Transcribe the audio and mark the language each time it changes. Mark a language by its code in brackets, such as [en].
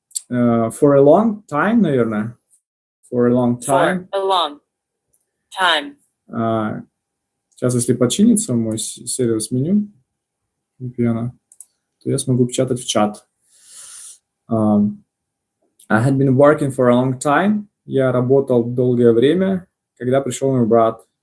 [en] For a long time, [ru] наверное. [en] For a long time. For a long time. [ru] Сейчас, если починится мой сервис меню VPN, то я смогу печатать в чат. [en] I had been working for a long time. [ru] Я работал долгое время, когда пришел мой брат.